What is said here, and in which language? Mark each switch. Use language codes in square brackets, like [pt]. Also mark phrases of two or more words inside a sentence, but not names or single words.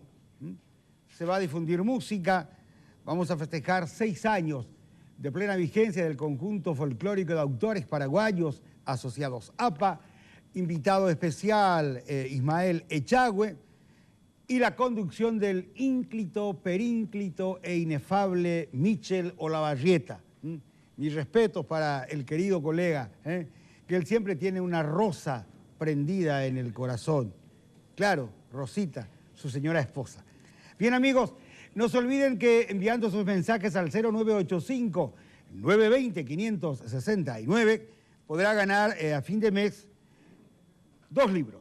[es] Se va a difundir música, vamos a festejar 6 años de plena vigencia del conjunto folclórico de autores paraguayos asociados APA, invitado especial Ismael Echagüe, y la conducción del ínclito, perínclito e inefable Michel Olavarrieta. Mis respetos para el querido colega, que él siempre tiene una rosa prendida en el corazón. Claro, Rosita, su señora esposa. Bien, amigos, no se olviden que enviando sus mensajes al 0985-920-569 podrá ganar a fin de mes 2 libros.